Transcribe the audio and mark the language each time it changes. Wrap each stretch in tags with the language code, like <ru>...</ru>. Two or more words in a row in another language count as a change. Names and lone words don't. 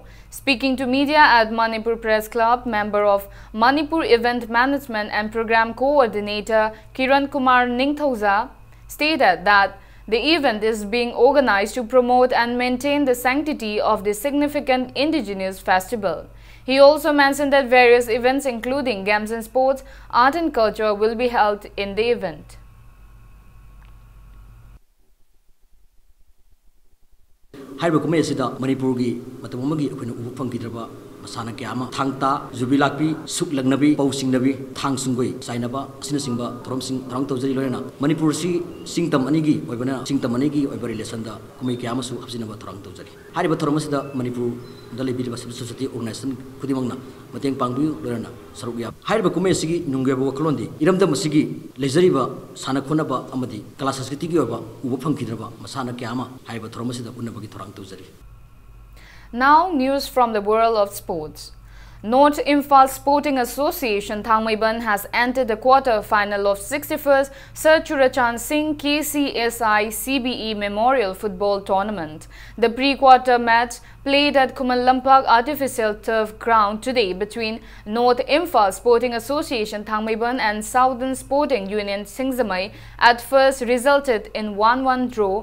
<en>Speaking to media at Manipur Press Club, member of Manipur Event Management and Program Coordinator Kiran Kumar Ningthauza stated that the event is being organized to promote and maintain the sanctity of this significant indigenous festival. He also mentioned that various events including games and sports, art and culture will be held in the event.</en> <mni>Haiba kumai asida Manipur gi matam amagi akhuna ubu phangkidraba masana kyama thangta jubilakpi suklagnabi pausingnabi thangsungoi sainaba asina singba thoromsing thrang tawjari loina Manipur si singtam anigi oibana singtam anigi oiba relation da kumai kyama su hapsinaba thrang tawjari hariba thoramasida Manipur dalibi</mni> <en>civil society organization</en> <mni>khudimangna mateng pangbiu lorana sarukya hariba kumai sigi nungeba waklondi iramda masigi lejariba sana khonaba amadi kala sanskritiki oiba ubu phangkidraba masana kyama hariba thoramasida unabagi thrang tawjari.</mni> <en>Now, news from the world of sports. North Imphal Sporting Association Thangmaiban has entered the quarter-final of 61st Sir Churachan Singh KCSI CBE Memorial Football Tournament. The pre-quarter match played at Kumalampak Artificial Turf Ground today between North Imphal Sporting Association Thangmaiban and Southern Sporting Union Singzamai at first resulted in 1-1 draw.</en>